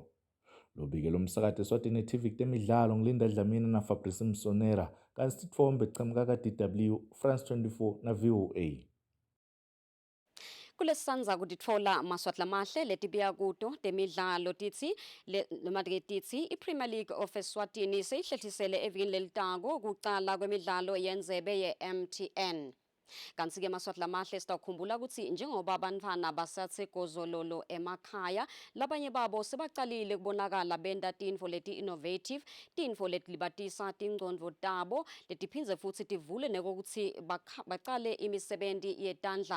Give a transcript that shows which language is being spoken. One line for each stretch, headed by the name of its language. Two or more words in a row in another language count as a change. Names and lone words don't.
Swati: Lobike lomsakato Eswatini TV kutemidlalo ngilinda Dlamini na Fabrice Msonera kanti sitfombe chemka ka-DW, France 24 na VOA. Kulesanza kutitfola maswat lamahle letibiya kuto temidlalo titsi titsi i-Premier League of Eswatini seyihlethisele evikini lelitako kucala kwemidlalo yendzebe ye-MTN. Kanti-ke maswat lamahle sitawukhumbula ukuthi njengoba abantwana basatse gozololo emakhaya, labanye babo sebacalile kubonakala benta tintfo leti-innovative, tintfo letilibatisa tingcondvo tabo, letiphindze futhi tivule nekokuthi bacale imisebenti yetandla.